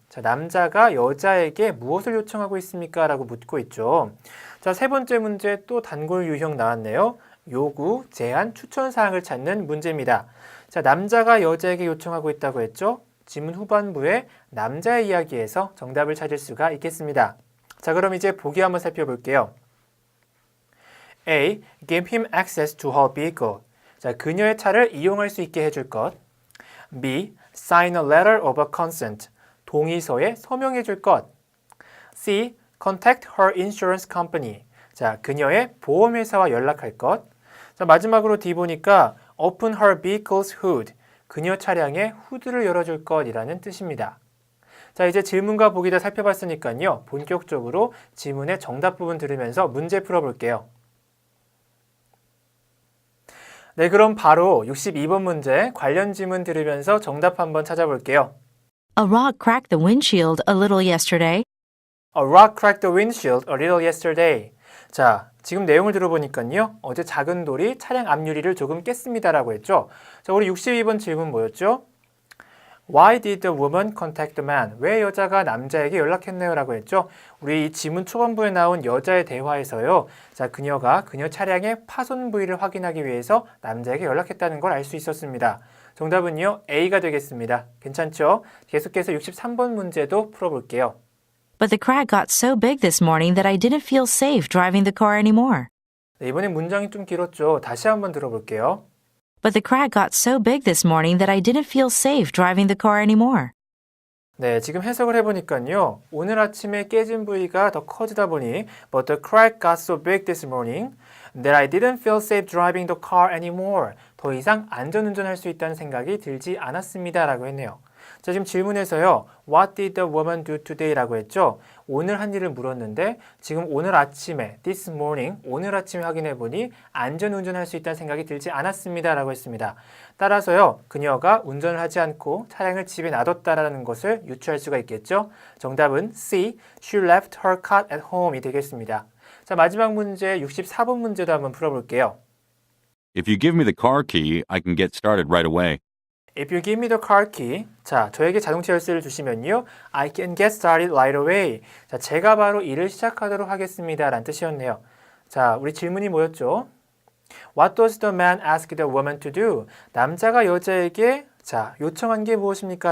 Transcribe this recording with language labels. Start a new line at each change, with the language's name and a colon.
Korean: 자, 남자가 여자에게 무엇을 요청하고 있습니까? 라고 묻고 있죠. 자, 세 번째 문제 또 단골 유형 나왔네요. 요구, 제안, 추천 사항을 찾는 문제입니다. 자, 남자가 여자에게 요청하고 있다고 했죠. 지문 후반부에 남자의 이야기에서 정답을 찾을 수가 있겠습니다. 자, 그럼 이제 보기 한번 살펴볼게요.
English: A. Give him access to her vehicle.
Korean: 자, 그녀의 차를 이용할 수 있게 해줄 것.
English: B. Sign a letter of consent.
Korean: 동의서에 서명해 줄 것.
English: C. Contact her insurance company.
Korean: 자, 그녀의 보험회사와 연락할 것. 자, 마지막으로 D 보니까
English: Open her vehicle's hood.
Korean: 그녀 차량의 후드를 열어줄 것이라는 뜻입니다. 자, 이제 질문과 보기 다 살펴봤으니까요. 본격적으로 지문의 정답 부분 들으면서 문제 풀어볼게요. 네, 그럼 바로 62번 문제 관련 지문 들으면서 정답 한번 찾아볼게요.
English: A rock cracked the windshield a little yesterday. A rock cracked the windshield a little yesterday.
Korean: 자, 지금 내용을 들어보니까요. 어제 작은 돌이 차량 앞유리를 조금 깼습니다라고 했죠. 자, 우리 62번 질문 뭐였죠?
English: Why did the woman contact the man?
Korean: 왜 여자가 남자에게 연락했나요? 라고 했죠. 우리 이 지문 초반부에 나온 여자의 대화에서요. 자, 그녀가 그녀 차량의 파손 부위를 확인하기 위해서 남자에게 연락했다는 걸 알 수 있었습니다. 정답은요. A가 되겠습니다. 괜찮죠? 계속해서 63번 문제도 풀어볼게요.
English: But the crack got so big this morning that I didn't feel safe driving the car anymore.
Korean: 네, 이번엔 문장이 좀 길었죠. 다시 한번 들어볼게요.
English: But the crack got so big this morning that I didn't feel safe driving the car anymore.
Korean: 네, 지금 해석을 해보니까요. 오늘 아침에 깨진 부위가 더 커지다 보니
English: But the crack got so big this morning that I didn't feel safe driving the car anymore.
Korean: 더 이상 안전운전할 수 있다는 생각이 들지 않았습니다. 라고 했네요. 자, 지금 질문에서요.
English: What did the woman do today?
Korean: 라고 했죠. 오늘 한 일을 물었는데 지금 오늘 아침에
English: this morning,
Korean: 오늘 아침에 확인해보니 안전운전할 수 있다는 생각이 들지 않았습니다. 라고 했습니다. 따라서요. 그녀가 운전을 하지 않고 차량을 집에 놔뒀다라는 것을 유추할 수가 있겠죠. 정답은 C.
English: She left her car at home
Korean: 이 되겠습니다. 자, 마지막 문제 64번 문제도 한번 풀어볼게요.
English: If you give me the car key, I can get started right away. If you give me the car key,
Korean: 자, 저에게 자동차 열쇠를 주시면요,
English: I can get started right away.
Korean: 자, 제가 바로 일을 시작하도록 하겠습니다. 라는 뜻이었네요. 자, 우리 질문이 뭐였죠?
English: What does the man ask the woman to do?
Korean: 남자가 여자에게, 자, 요청한 게 무엇입니까?